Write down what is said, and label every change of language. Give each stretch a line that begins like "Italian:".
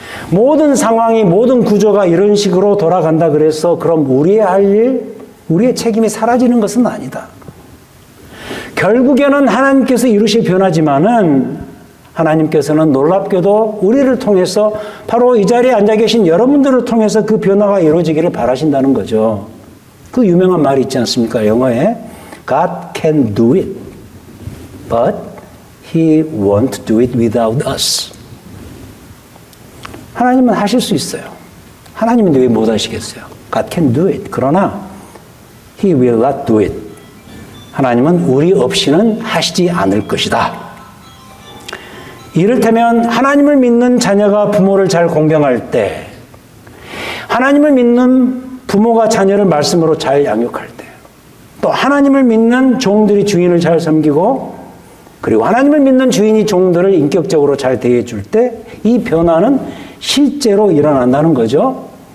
Korean: 모든 상황이, 모든 구조가 이런 식으로 돌아간다 그래서 그럼 우리의 할 일, 우리의 책임이 사라지는 것은 아니다. 결국에는 하나님께서 이루실 변화지만은 하나님께서는 놀랍게도 우리를 통해서 바로 이 자리에 앉아 계신 여러분들을 통해서 그 변화가 이루어지기를 바라신다는 거죠. 그 유명한 말이 있지 않습니까? 영어에
English: God can do it, but He won't do it without us.
Korean: 하나님은 하실 수 있어요. 하나님은 왜 못 하시겠어요?
English: God can do it.
Korean: 그러나
English: He will not do it.
Korean: 하나님은 우리 없이는 하시지 않을 것이다. 이를테면 하나님을 믿는 자녀가 부모를 잘 공경할 때, 하나님을 믿는 부모가 자녀를 말씀으로 잘 양육할 때, 또 하나님을 믿는 종들이 주인을 잘 섬기고 그리고 하나님을 믿는 주인이 종들을 인격적으로 잘 대해줄 때 이 변화는 실제로 일어난다는 거죠.